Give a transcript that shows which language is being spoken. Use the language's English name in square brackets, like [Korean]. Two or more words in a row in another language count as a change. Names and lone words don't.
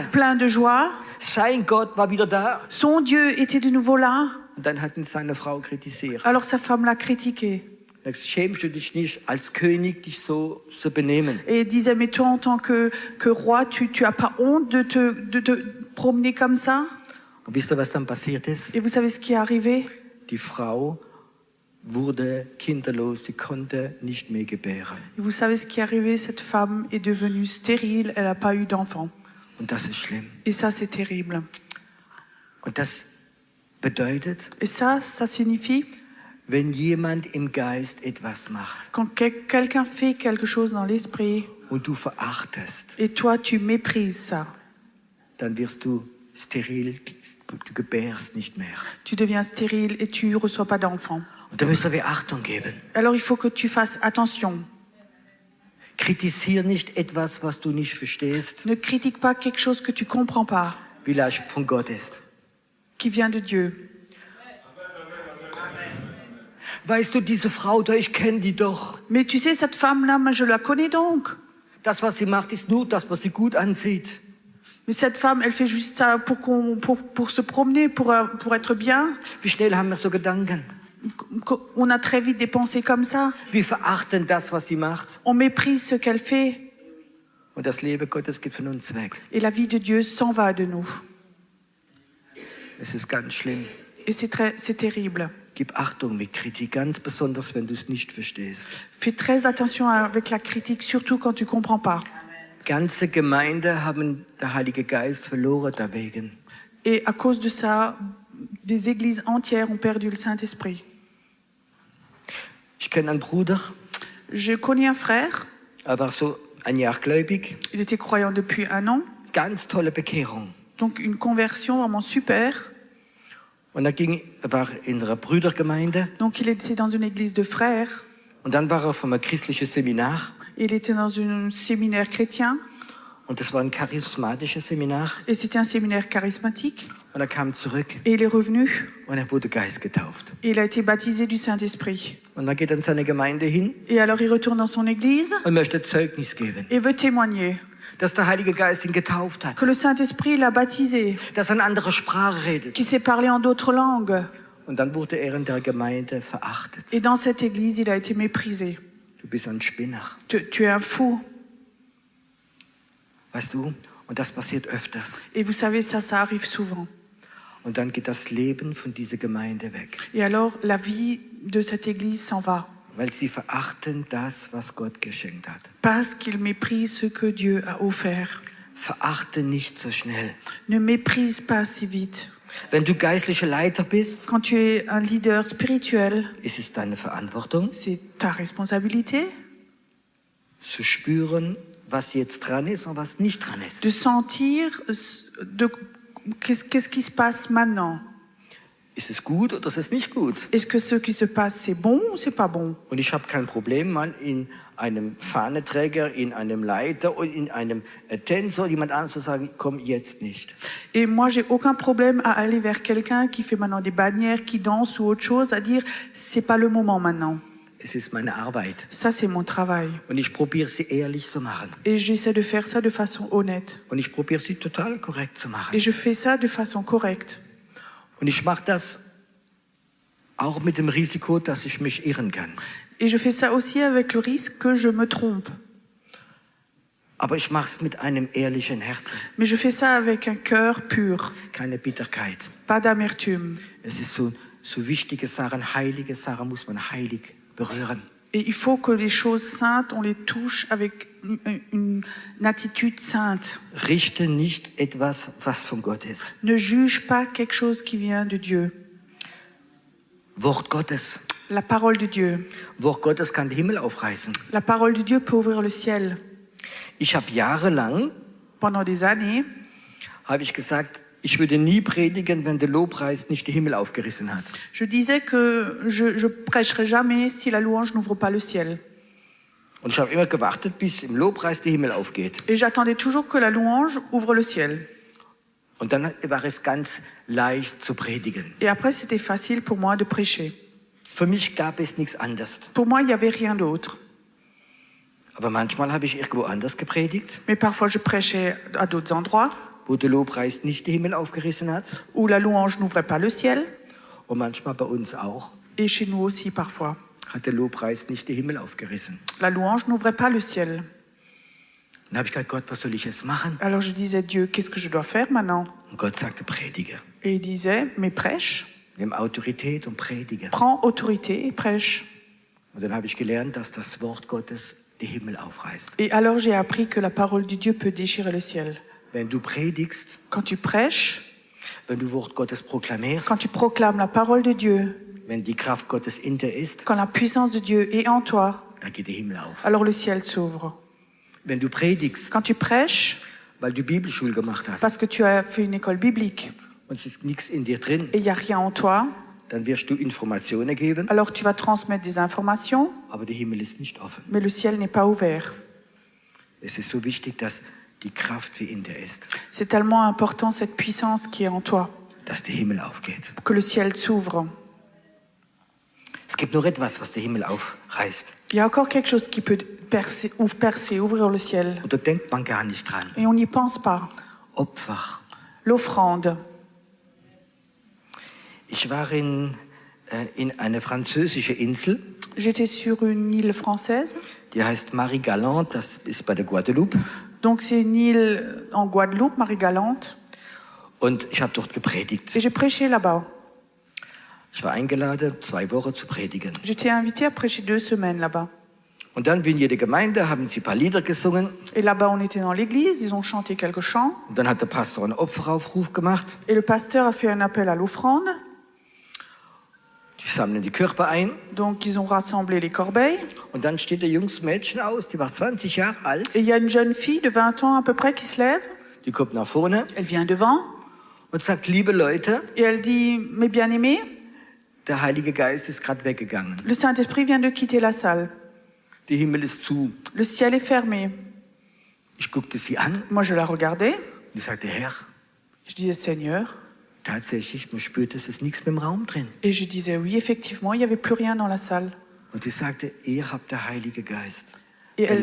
[French] plein de joie. [German] Sein Gott war wieder da. [French] Son Dieu était de nouveau là. [German] Und dann hat ihn seine Frau kritisiert. [French] Alors sa femme l'a critiqué. [German] Er sagt, schämst du dich nicht, als König dich so zu benehmen? [French] Et disait, mais toi, en tant que roi, tu as pas honte de te promener comme ça? [German] Und wisst ihr, was dann passiert ist? [French] Et vous savez ce qui est arrivé? [German] Die Frau wurde kinderlos, sie konnte nicht mehr gebären. [French] Et vous savez ce qui est arrivé? Cette femme est devenue stérile, elle n'a pas eu d'enfant. [German] Und das ist schlimm. [French] Et ça, c'est terrible. [German] Und das bedeutet, [French] Et ça signifie, [German] wenn jemand im Geist etwas macht [French] quand quelqu'un fait quelque chose dans l'esprit, [German] und du verachtest, [French] et toi, tu méprises ça, [German] dann wirst du steril, du gebärst nicht mehr. [French] tu deviens stérile et tu ne reçois pas d'enfant. [German] Und da müssen wir Achtung geben. [French] Alors, il faut que tu fasses attention. [German] Kritisier nicht etwas, was du nicht verstehst, [French] Ne critique pas quelque chose que tu ne comprends pas, [German] vielleicht von Gott ist. [French] qui vient de Dieu. [German] Weißt du, diese Frau da, ich kenne die doch. [French] Mais tu sais, cette femme-là, moi, je la connais donc. [German] Das, was sie macht, ist nur das, was sie gut ansieht. [French] Mais cette femme, elle fait juste ça pour se promener, pour être bien. [German] Wie schnell haben wir so Gedanken? [French] On a très vite des pensées comme ça. [German] Wir verachten das, was sie macht. [French] On méprise ce qu'elle fait. [German] Und das Leben Gottes geht von uns weg. [French] Et la vie de Dieu s'en va de nous. [German] Es ist ganz schlimm. [French] Et c'est terrible. [German] Gib Achtung mit Kritik, ganz besonders, wenn du es nicht verstehst. [French] Fais très attention avec la critique, surtout quand tu ne comprends pas. [German] Ganze Gemeinde haben der Heilige Geist verloren deswegen. [French] Et à cause de ça, des églises entières ont perdu le Saint-Esprit. [German] Ich kenne einen Bruder, [French] Je connais un frère, [German] er war so ein Jahr gläubig, [French] il était croyant depuis 1 an, [German] ganz tolle Bekehrung. [French] donc une conversion vraiment super. [German] Und er war in einer Brüdergemeinde [French] Donc il était dans une église de frères, [German] und dann war er von einem christlichen Seminar [French] il était dans un séminaire chrétien, [German] und das war ein charismatisches Seminar [French] et c'était un séminaire charismatique, [German] und er kam zurück [French] et il est revenu, [German] und er wurde Geist getauft. [French] et il a été baptisé du Saint-Esprit. [German] Und dann geht er in seine Gemeinde hin [French] Et alors il retourne dans son église [German] und möchte Zeugnis geben, [French] et veut témoigner [German] dass der Heilige Geist ihn getauft hat, [French] que le Saint-Esprit l'a baptisé, [German] dass er eine andere Sprache redet. [French] qu'il sait parler en d'autres langues. [German] Und dann wurde er in der Gemeinde verachtet. [French] Et dans cette église, il a été méprisé. [German] Du bist ein Spinner, [French] Tu es un fou. [German] weißt du? Und das passiert öfters. [French] Et vous savez, ça arrive souvent. [German] Und dann geht das Leben von dieser Gemeinde weg, [French] Et alors, la vie de cette église s'en va. [German] weil sie verachten das, was Gott geschenkt hat. [French] Parce qu'ils méprisent ce que Dieu a offert. [German] Verachte nicht so schnell. [French] Ne méprise pas si vite. [German] Wenn du geistlicher Leiter bist, [French] Quand tu es un leader spirituel, [German] ist es deine Verantwortung, [French] c'est ta responsabilité [German] zu spüren, was jetzt dran ist und was nicht dran ist. [French] de sentir qu'est-ce qui se passe maintenant. [German] Ist es gut oder ist es nicht gut? [French] Est-ce que ce qui se passe, c'est bon ou c'est pas bon? [German] Und ich habe kein Problem, mal in einem Fahnenträger, in einem Leiter und in einem Tänzer jemand anderes zu sagen, komm jetzt nicht. [French] Et moi, j'ai aucun problème à aller vers quelqu'un qui fait maintenant des bannières, qui danse ou autre chose, à dire c'est pas le moment maintenant. [German] Es ist meine Arbeit. [French] Ça, c'est mon travail. [German] Und ich probiere sie ehrlich zu machen. [French] Et j'essaie de faire ça de façon honnête. [German] Und ich probiere sie total korrekt zu machen. [French] Et je fais ça de façon correcte. [German] Und ich mache das auch mit dem Risiko, dass ich mich irren kann. [French] Et je fais ça aussi avec le risque que je me trompe. [German] Aber ich mache es mit einem ehrlichen Herzen. [French] Mais je fais ça avec un cœur pur, [German] Keine Bitterkeit. [French] pas d'amertume. [German] Es ist so wichtige Sachen, heilige Sachen muss man heilig berühren. [French] Et il faut que les choses saintes, on les touche avec une attitude sainte. [German] Richte nicht etwas, was von Gott ist. [French] Ne juge pas quelque chose qui vient de Dieu. [German] Wort Gottes. [French] La parole de Dieu. [German] Wort Gottes kann den Himmel aufreißen. [French] La parole de Dieu peut ouvrir le ciel. [German] Ich habe jahrelang [French] Pendant des années, [German] habe ich gesagt, ich würde nie predigen, wenn der Lobpreis nicht den Himmel aufgerissen hat. [French] je disais que je prêcherai jamais si la louange n'ouvre pas le ciel. [German] Und ich habe immer gewartet, bis im Lobpreis der Himmel aufgeht. [French] Et j'attendais toujours que la louange ouvre le ciel. [German] Und dann war es ganz leicht zu predigen. [French] Et après, c'était facile pour moi de prêcher. [German] Für mich gab es nichts anderes. [French] Pour moi, il n'y avait rien d'autre. [German] Aber manchmal habe ich irgendwo anders gepredigt, [French] Mais parfois, je prêchais à d'autres endroits [German] wo der Lobpreis nicht den Himmel aufgerissen hat. [French] où la louange n'ouvrait pas le ciel. [German] Und manchmal bei uns auch [French] Et chez nous aussi, parfois. [German] hat der Lobpreis nicht den Himmel aufgerissen. [French] La louange n'ouvrait pas le ciel. [German] Dann habe ich gesagt, Gott, was soll ich jetzt machen? [French] Alors je disais, Dieu, qu'est-ce que je dois faire maintenant? [German] Und Gott sagte, predige. [French] Et il disait, mais prêche, [German] Nimm Autorität und predige. [French] prends autorité et prêche. [German] Und dann habe ich gelernt, dass das Wort Gottes den Himmel aufreißt. [French] Et alors j'ai appris que la parole de Dieu peut déchirer le ciel. [German] Wenn du predigst, [French] Quand tu prêches, [German] wenn du Wort Gottes proklamierst, [French] quand tu proclames la parole de Dieu, [German] wenn die Kraft Gottes in dir ist, [French] quand la puissance de Dieu est en toi, [German] dann geht der Himmel auf. [French] alors le ciel s'ouvre. [German] Wenn du predigst, [French] Quand tu prêches, [German] weil du Bibelschule gemacht hast [French] parce que tu as fait une école biblique [German] und es ist nichts in dir drin, [French] et il n'y a rien en toi, [German] dann wirst du Informationen geben, [French] alors tu vas transmettre des informations, [German] aber der Himmel ist nicht offen. [French] mais le ciel n'est pas ouvert. [German] Es ist so wichtig, dass die Kraft wie in dir ist, [French] C'est tellement important cette puissance qui est en toi, [German] dass der Himmel aufgeht. [French] que le ciel s'ouvre. [German] Es gibt nur etwas, was der Himmel aufreißt. [French] Il y a encore quelque chose qui peut percer, ouvrir le ciel. [German] Und da denkt man gar nicht dran. [French] Et on n'y pense pas. [German] Opfer. [French] L'offrande. [German] Ich war in einer französischen Insel, [French] J'étais sur une île française. [German] die heißt Marie-Galante, das ist bei der Guadeloupe. [French] Donc c'est une île en Guadeloupe, Marie-Galante. [German] Und ich habe dort gepredigt. [French] Et j'ai prêché là-bas. [German] Ich war eingeladen, 2 Wochen zu predigen. [French] J'étais invitée à prêcher 2 semaines là-bas. [German] Und dann, wie in jeder Gemeinde, haben sie ein paar Lieder gesungen. [French] Et là-bas, on était dans l'église, ils ont chanté quelques chants. [German] Und dann hat der Pastor einen Opferaufruf gemacht. [French] Et le pasteur a fait un appel à l'offrande. [German] Die sammeln die Körper ein. [French] Donc ils ont rassemblé les corbeilles. [German] Und dann steht ein junges Mädchen aus, die war 20 Jahre alt. [French] Et il y a une jeune fille de 20 ans à peu près qui se lève. [German] Die kommt nach vorne [French] Elle vient devant [German] und sagt, liebe Leute, [French] et elle dit, mes bien-aimés, [German] der Heilige Geist ist gerade weggegangen. [French] le Saint-Esprit vient de quitter la salle. [German] Der Himmel ist zu. [French] Le ciel est fermé. [German] Ich guckte sie an [French] Moi, je la regardais. [German] und ich sagte, Herr, [French] Je disais, Seigneur. [German] tatsächlich, man spürt, es ist nichts mehr im Raum drin. [French] Et je disais, oui, effectivement, il n'y avait plus rien dans la salle. [German] Und sie sagte, ihr habt der Heilige Geist [French] Et elle,